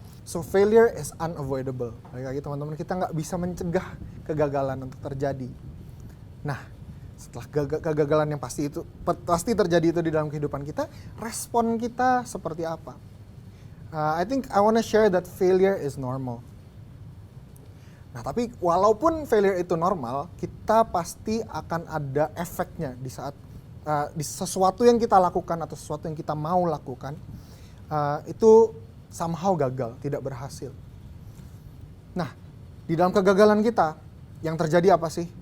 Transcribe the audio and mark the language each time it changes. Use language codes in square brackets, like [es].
[en] So failure is unavoidable. [id] Lagi teman-teman, kita nggak bisa mencegah kegagalan untuk terjadi. Nah, setelah kegagalan yang pasti terjadi itu di dalam kehidupan kita, respon kita seperti apa? [en] I think I want to share that failure is normal. [id] Nah, tapi walaupun failure itu normal, kita pasti akan ada efeknya di saat di sesuatu yang kita lakukan atau sesuatu yang kita mau lakukan itu somehow gagal, tidak berhasil. Nah, di dalam kegagalan kita yang terjadi apa sih?